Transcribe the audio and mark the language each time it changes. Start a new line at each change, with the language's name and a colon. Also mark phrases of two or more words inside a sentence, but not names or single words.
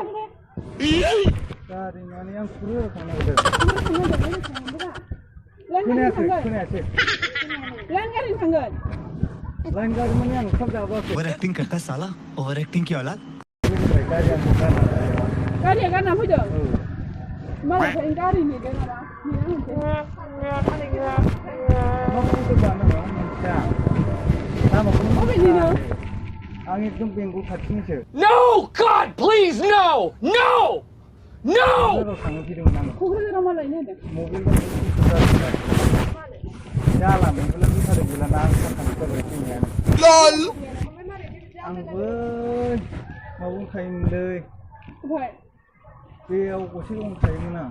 Bodo: गारि माने आं सुरु थांनो नागिरदों खोनायाखै लाइन गारि थांगोन लाइन गारि माने आं ओंखाम जाबाखै
Hindi: ओवर एक्टिंग करता है साला ओवर एक्टिंग की औलाद
Bodo: गारिया गारना फैदों मालाय गारि नेदों नामा अबेनिनो आं एकदम बेंगल खाथिनिसो
English: No, God, please, no, no, no.
Bodo: थांनो फैदोंमोन आं क'क्राझाराव मा लायनो होदों मबाइल जाला बेंगल फैथारदों गैलाना आं सानथामसो जाबाय फैनायानो
English: LOL.
Bodo: आंबो माबायाव थायोमोनलै ओमफ्राय बेयाव गसे दं थायोमोन आं